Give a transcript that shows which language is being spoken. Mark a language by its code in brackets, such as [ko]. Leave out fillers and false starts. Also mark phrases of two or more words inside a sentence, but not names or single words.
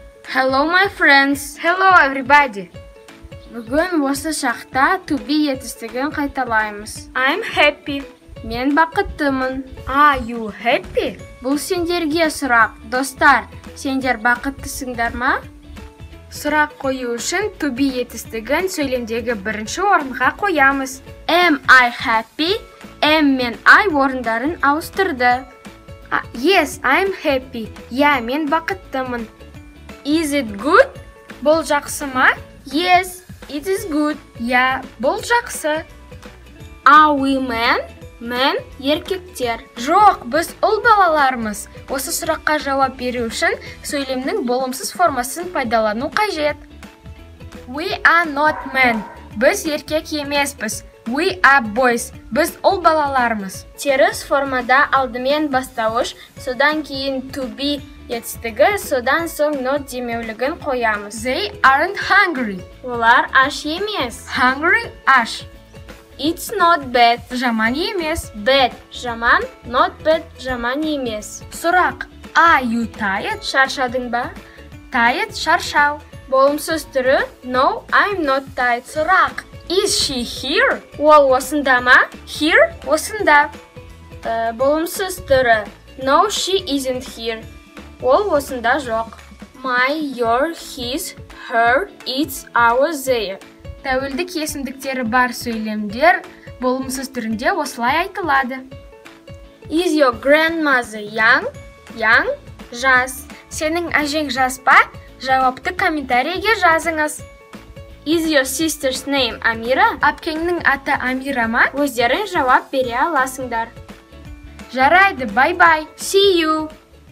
[en] Hello my friends. Hello everybody. [kk] Бүгін осы шақта [en] to be [kk] етістігін қайталаймыз. [en] I'm happy. [kk] Мен бақыттымын. [en] Are you happy? [kk] Бұл сендерге сұрақ. Достар, сендер бақыттысыңдар ма? Сұрақ қою үшін [en] to be [kk] етістігін сөйлемдегі бірінші орынға қоямыз. [en] Am I happy? Am мен I [kk] орындарын ауыстырды. [en] Yes, I'm happy. [kk] Я, мен бақыттымын. [en] Is it good? [kk] Бұл жақсы ма? [en] Yes, it is good. [kk] Я, бұл жақсы. [en] Are we men? [kk] Мен еркектер. Жоқ, біз ұл балалармыз. Осы сұраққа жауап беру үшін сөйлемнің болымсыз формасын пайдалану қажет. [en] We are not men. [kk] Біз еркек емеспіз. [en] We are boys. [kk] Біз ұл балалармыз. Теріс формада алдымен бастауыш, содан кейін [en] to be [kk] етістігі, содан соң not демеулігін қоямыз. [en] They aren't hungry. [kk] Олар аш емес. Hungry аш. [en] It's not bad. [kk] Жаман емес. Bad жаман, [en] not bad [kk] жаман емес. Сұрақ. [en] Are you tired? [kk] Шаршадың ба? Tired шаршау. Болымсыз түрі [en] no, I'm not tired. Сұрақ. Is she here? [kk] Ол осында ма? Here осында. Болымсыз түрі [en] no, she isn't here. [kk] Ол осында жоқ. [en] My, your, his, her, its, our, their. [kk] Тәуелдік есімдіктері бар сөйлемдер болымсыз түрінде осылай айтылады. [en] Is your grandmother young? Young, [kk] жас. Сенің әжең жас па? Жауапты комментарийге жазыңыз. [en] Is your sister's name Амира? [kk] Әпкеңнің аты Амира ма? Өздерің жауап бере аласыңдар. Жарайды, [en] bye-bye. See you!